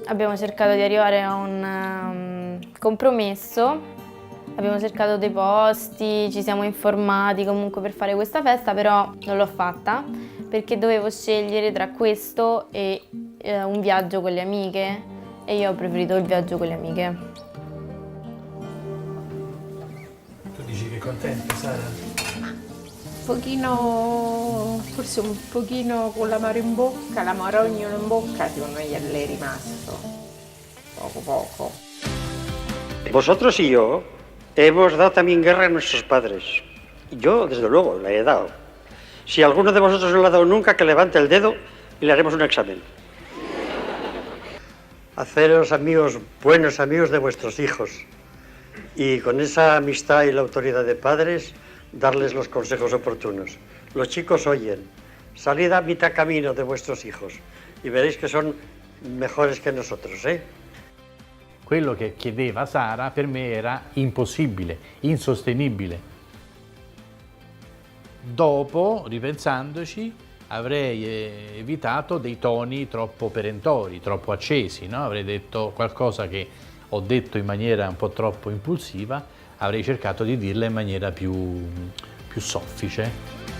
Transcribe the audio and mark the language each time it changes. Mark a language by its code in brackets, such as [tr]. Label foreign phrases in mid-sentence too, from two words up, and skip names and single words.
[it] Abbiamo cercato di arrivare a un compromesso, abbiamo cercato dei posti, ci siamo informati comunque per fare questa festa, però non l'ho fatta perché dovevo scegliere tra questo e un viaggio con le amiche e io ho preferito il viaggio con le amiche. Tu dici che è contenta, Sara? Pochino, forse un pochino con l'amaro in bocca, l'amarogno in bocca, secondo me gli è rimasto. Poco. [es] Vosotros y yo hemos dado también guerra a nuestros padres. Yo, desde luego, la he dado. Si alguno de vosotros no la ha dado nunca, que levante el dedo y le haremos un examen. Haceros amigos, buenos amigos de vuestros hijos. Y con esa amistad y la autoridad de padres, darles los consejos oportunos. Los chicos oyen. Salid a mitad camino de vuestros hijos y veréis que son mejores que nosotros, ¿eh? [it] Quello che chiedeva Sara per me era impossibile, insostenibile. Dopo, ripensandoci, avrei evitato dei toni troppo perentori, troppo accesi, no? Avrei detto qualcosa che ho detto in maniera un po' troppo impulsiva, avrei cercato di dirla in maniera più soffice.